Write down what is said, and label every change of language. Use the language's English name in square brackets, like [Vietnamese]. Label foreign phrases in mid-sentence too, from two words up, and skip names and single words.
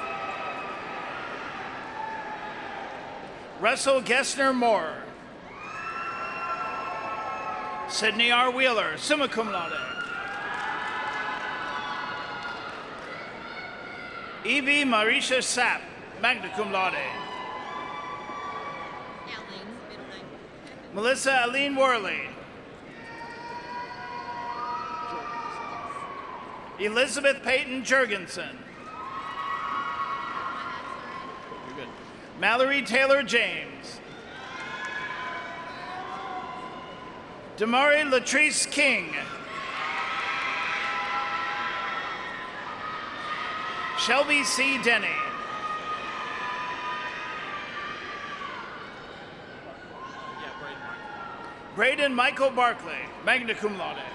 [English] Russell Gessner Moore. Sydney R. Wheeler, [Latin] summa cum laude. [English] Evie Marisha Sapp, [Latin] magna cum laude. [English] Melissa Aline Worley. Elizabeth Peyton Jurgensen. Mallory Taylor James. Damari Latrice King. Shelby C. Denny. Braden Michael Barclay, [Latin] magna cum laude.